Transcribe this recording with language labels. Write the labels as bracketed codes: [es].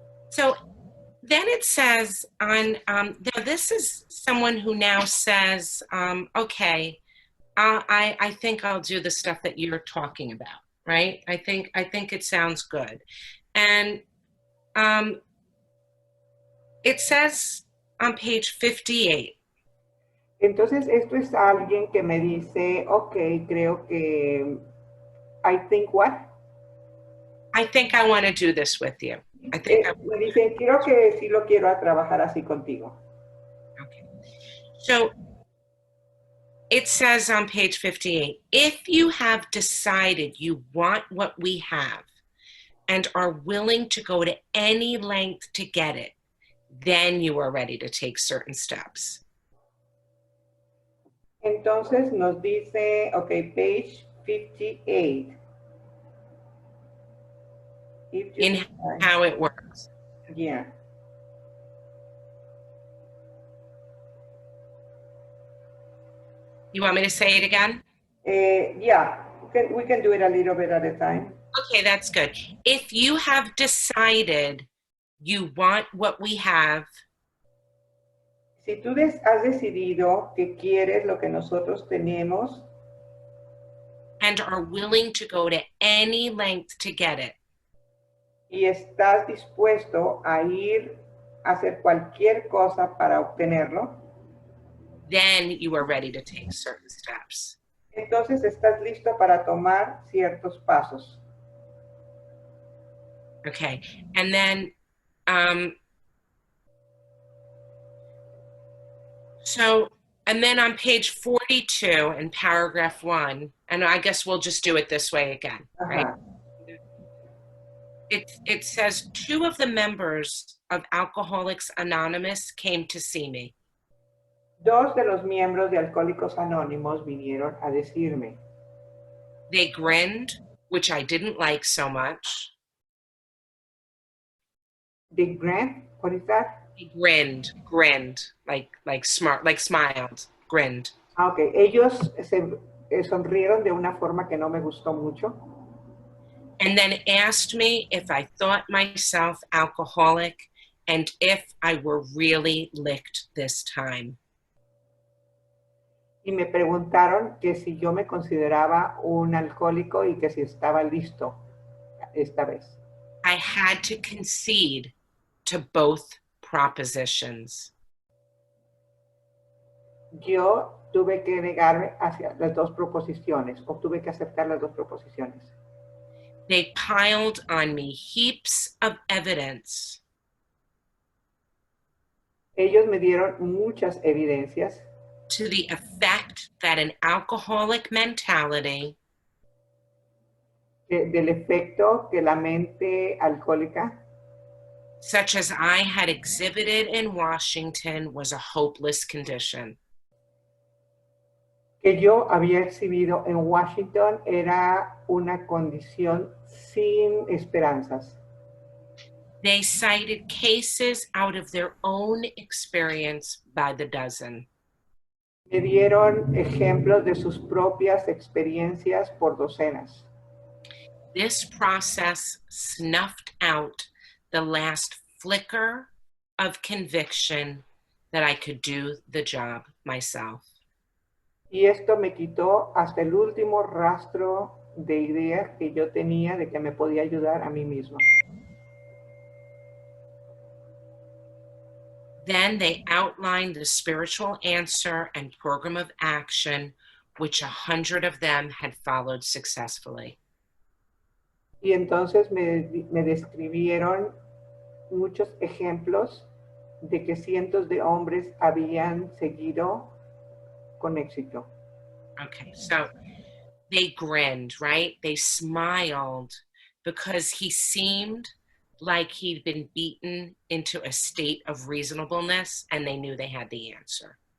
[en] So then it says on, now this is someone who now says, okay, I think I'll do the stuff that you're talking about, right? I think it sounds good. And it says on page 58. [es] Entonces, esto es alguien que me dice, ok, creo que, [en] I think what? I think I want to do this with you. I think [es] me dice, creo que sí lo quiero a trabajar así contigo. [en] Okay. So it says on page 58, if you have decided you want what we have and are willing to go to any length to get it, then you are ready to take certain steps. [es] Entonces nos dice, ok, [en] page 58. In how it works. Yeah. You want me to say it again? Yeah, we can do it a little bit at a time. Okay, that's good. If you have decided you want what we have, [es] si tú has decidido que quieres lo que nosotros tenemos, [en] and are willing to go to any length to get it, [es] y estás dispuesto a ir a hacer cualquier cosa para obtenerlo, [en] then you are ready to take certain steps. [es] Entonces estás listo para tomar ciertos pasos. [en] Okay, and then, and then on page 42 in paragraph 1, and I guess we'll just do it this way again, right? It says, 2 of the members of Alcoholics Anonymous came to see me. [es] 2 de los miembros de Alcohólicos Anónimos vinieron a decirme. [en] They grinned, which I didn't like so much. They grinned? What is that? They grinned, like smart, like smiled, grinned. [es] Okay, ellos se sonrieron de una forma que no me gustó mucho. [en] And then asked me if I thought myself alcoholic and if I were really licked this time. [es] Y me preguntaron que si yo me consideraba un alcohólico y que si estaba listo esta vez. [en] I had to concede to both propositions. [es] Yo tuve que negarme hacia las 2 proposiciones, o tuve que aceptar las 2 proposiciones. [en] They piled on me heaps of evidence. [es] Ellos me dieron muchas evidencias. [en] To the effect that an alcoholic mentality [es] del efecto que la mente alcohólica [en] such as I had exhibited in Washington, was a hopeless condition. [es] Que yo había exhibido en Washington era una condición sin esperanzas. [en] They cited cases out of their own experience by the dozen. [es] Me dieron ejemplos de sus propias experiencias por docenas. [en] This process snuffed out the last flicker of conviction that I could do the job myself. [es] Y esto me quitó hasta el último rastro de ideas que yo tenía de que me podía ayudar a mí mismo. [en] Then they outlined the spiritual answer and program of action, which 100 of them had followed successfully. [es] Y entonces me describieron muchos ejemplos de que cientos de hombres habían seguido con éxito. [en] Okay, so they grinned, right? They smiled because he seemed like he'd been beaten into a state of reasonableness and they knew they had the answer.